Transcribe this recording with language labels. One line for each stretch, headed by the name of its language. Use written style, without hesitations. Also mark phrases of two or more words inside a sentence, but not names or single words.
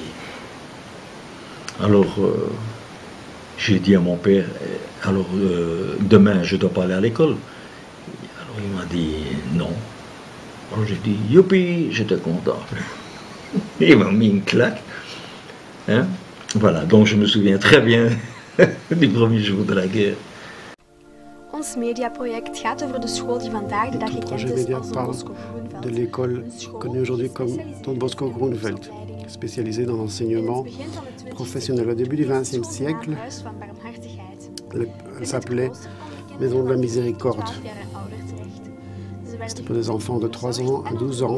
French: Alors, j'ai dit à mon père, demain, je ne dois pas aller à l'école. Alors, il m'a dit non. Alors, j'ai dit, youpi, j'étais content. Il m'a mis une claque. Hein? Voilà, donc je me souviens très bien du premier jour de la guerre.
Dutch: Ons mediaproject gaat over de school die vandaag de dag gekend is als Don Bosco Groeneveld.
French: De l'école connue aujourd'hui comme Don Bosco Groeneveld, spécialisée dans l'enseignement professionnel. Au début du XXe siècle, elle s'appelait Maison de la Miséricorde. C'était pour des enfants de 3 ans à 12 ans.